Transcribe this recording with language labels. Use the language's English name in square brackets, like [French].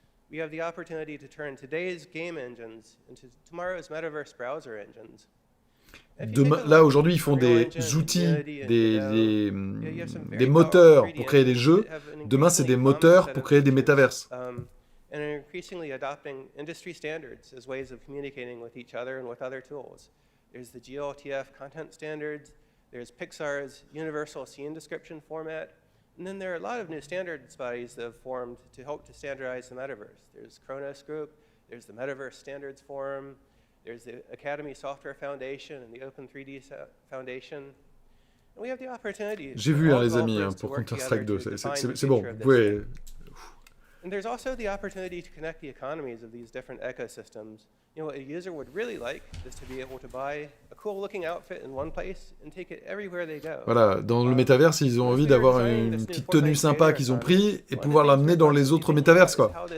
[English] We have the opportunity to turn today's game engines into tomorrow's metaverse browser engines. [French] Demain, là, aujourd'hui, ils font des outils, des moteurs pour créer des jeux. Demain, c'est des moteurs pour créer des métaverses. [English] And are increasingly adopting industry standards as ways of communicating with each other and with other tools. There's the GLTF content standards, there's Pixar's universal scene description format, and then there are a lot of new standards bodies that have formed to help to standardize the metaverse. There's Kronos Group, there's the Metaverse Standards Forum, there's the Academy Software Foundation and the Open 3D Foundation. And we have the opportunity. [French] J'ai vu, les amis, pour Counter-Strike 2, c'est bon, vous pouvez... [English] And there's also the opportunity to connect the economies of these different ecosystems. You know, what a user would really like is to be able to buy a cool-looking outfit in one place and take it everywhere they go. [French] Voilà, dans le métaverse, ils ont envie d'avoir une petite tenue sympa qu'ils ont pris et pouvoir l'amener dans les autres métaverses, quoi.